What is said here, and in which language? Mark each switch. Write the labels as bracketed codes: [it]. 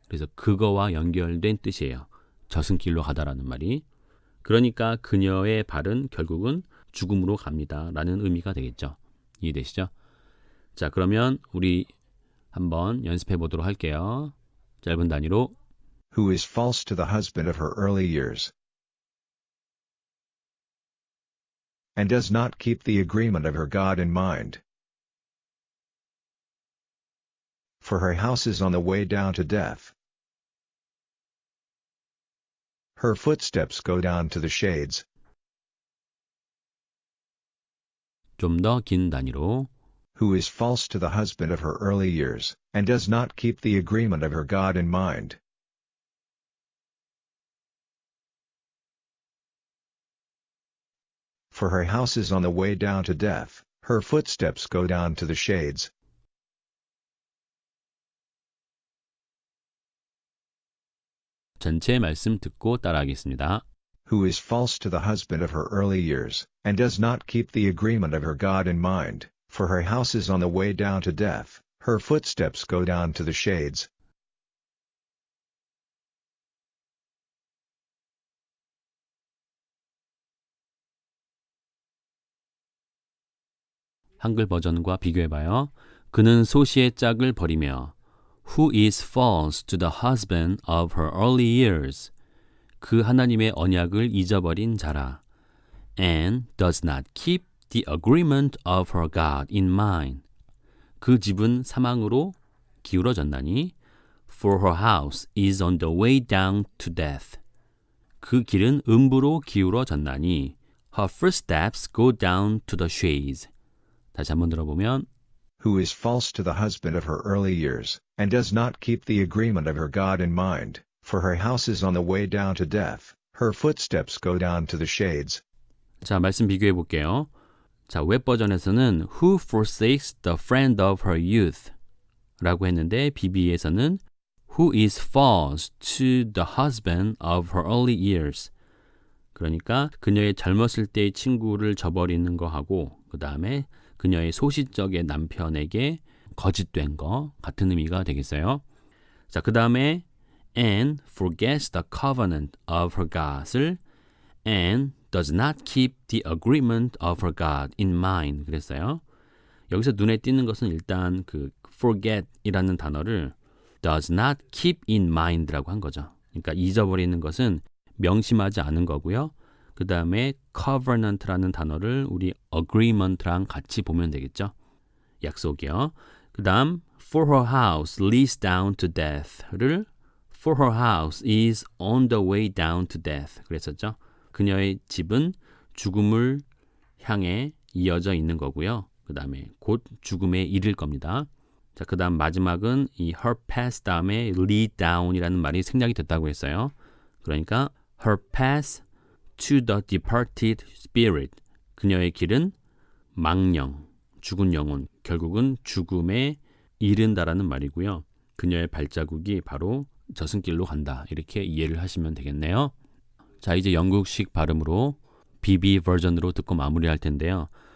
[ko] 그래서 그거와 연결된 뜻이에요. 저승길로 가다라는 말이. 그러니까 그녀의 발은 결국은 죽음으로 갑니다 라는 의미가 되겠죠. 이해되시죠? 자, 그러면 우리 한번 연습해 보도록 할게요. 짧은 단위로. [en] Who is false to the husband of her early years, and does not keep the agreement of her God in mind. For her house is on the way down to death. Her footsteps go down to the shades. [ko] 좀 더 긴 단위로. [en] Who is false to the husband of her early years, and does not keep the agreement of her God in mind. For her house is on the way down to death, her footsteps go down to the shades. [ko] 전체 말씀 듣고 따라하겠습니다. [en] Who is false to the husband of her early years, and does not keep the agreement of her God in mind, for her house is on the way down to death, her footsteps go down to the shades. [ko] 한글 버전과 비교해봐요. 그는 소시의 짝을 버리며 [en] Who is false to the husband of her early years. [ko] 그 하나님의 언약을 잊어버린 자라. [en] And does not keep the agreement of her God in mind. [ko] 그 집은 사망으로 기울어졌나니 [en] For her house is on the way down to death. [ko] 그 길은 음부로 기울어졌나니 [en] Her footsteps go down to the shades. [ko] 다시 한번 들어보면 [en] Who is false to the husband of her early years, and does not keep the agreement of her God in mind, for her house is on the way down to death, her footsteps go down to the shades. [ko] 자, 말씀 비교해 볼게요. 자, 웹 버전에서는 [en] Who forsakes the friend of her youth [ko] 라고 했는데 BB에서는 [en] Who is false to the husband of her early years. [ko] 그러니까 그녀의 젊었을 때의 친구를 저버리는 거하고 그 다음에 그녀의 소시적의 남편에게 거짓된 거 같은 의미가 되겠어요. 자, 그 다음에 [en] and forgets the covenant of her God을 and does not keep the agreement of her God in mind [ko] 그랬어요. 여기서 눈에 띄는 것은 일단 그 forget이라는 단어를 [en] does not keep in mind [ko] 라고 한 거죠. 그러니까 잊어버리는 것은 명심하지 않은 거고요. 그 다음에 covenant라는 단어를 우리 agreement랑 같이 보면 되겠죠. 약속이요. 그 다음 [en] for her house leads down to death를 for her house is on the way down to death [ko] 그랬었죠. 그녀의 집은 죽음을 향해 이어져 있는 거고요. 그 다음에 곧 죽음에 이를 겁니다. 자, 그 다음 마지막은 이 [en] her path [ko] 다음에 [en] lead down [ko] 이라는 말이 생략이 됐다고 했어요. 그러니까 [en] her path to the departed spirit. [ko] 그녀의 길은 망령, 죽은 영혼, 결국은 죽음에 이른다라는 말이고요. 그녀의 발자국이 바로 저승길로 간다. 이렇게 이해를 하시면 되겠네요. 자, 이제 영국식 발음으로 BB 버전으로 듣고 마무리할 텐데요.